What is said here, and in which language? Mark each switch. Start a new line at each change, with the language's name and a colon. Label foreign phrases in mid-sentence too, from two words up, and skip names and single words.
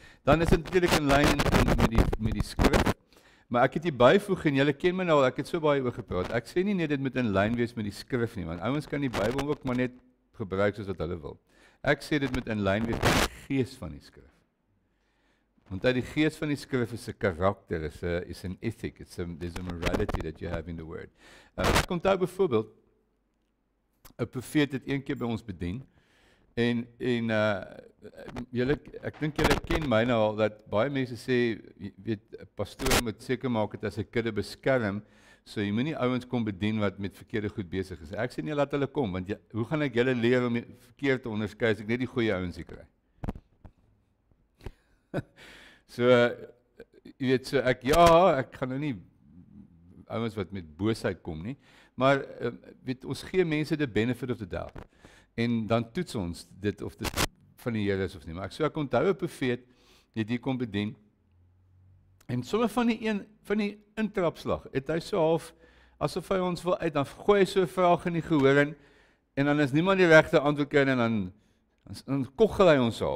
Afrikaans: Dan is dit natuurlik in lyn met die skrif. Maar ek het hier byvoeg en julle ken my nou al, ek het so baie oor gepraat. Ek sê nie net dit moet in lyn wees met die skrif nie, want ouens kan die Bybel ook maar net gebruik soos wat hulle wil. Ek sê dit moet in lyn wees met die gees van die skrif. Want die gees van die skrif is 'n karakter, is 'n
English: ethic, there's a morality that you have in the word.
Afrikaans: Ek onthou byvoorbeeld 'n profeet het een keer by ons bedien en ek dink julle ken my nou al dat baie mense sê, jy weet, 'n pastoor moet seker maak dat hy sy kudde beskerm, so jy moenie ouens kom bedien wat met verkeerde goed besig is. Ek sê nie laat hulle kom, want hoe gaan ek julle leer om verkeerd te onderskei as ek net die goeie ouens hier kry? So, jy weet, so ek gaan nou nie ouens wat met boosheid kom nie, maar weet, ons gee mense
English: the benefit of the doubt.
Afrikaans: En dan toets ons dit of dit van die Here is of nie. Maar ek onthou 'n profeet het hier kom bedien. En sommer van die intrapslag het hy so half asof hy ons wil uit, dan gooi hy so 'n vraag in die gehoor en dan is niemand die regte antwoord kry en dan koggel hy ons half.